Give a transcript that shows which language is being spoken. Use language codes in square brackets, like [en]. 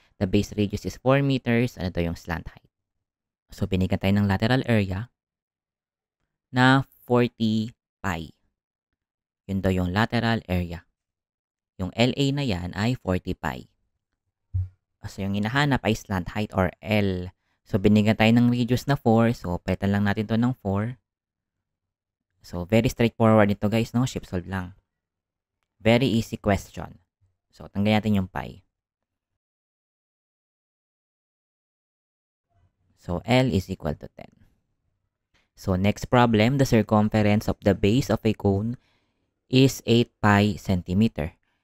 [en] The base radius is 4 meters. [tl] Ano to yung slant height? So, binigyan tayo ng lateral area na 40 pi. Yun daw yung lateral area. Yung LA na yan ay 40 pi. So, yung hinahanap ay slant height or L. So, binigyan tayo ng radius na 4. So, palitan lang natin to ng 4. So, very straightforward nito guys, no? [en] Shape solve lang. Very easy question. [tl] So, tanggalin natin yung pi. [en] So, L is equal to 10. So, next problem, the circumference of the base of a cone is 8 pi centimeter.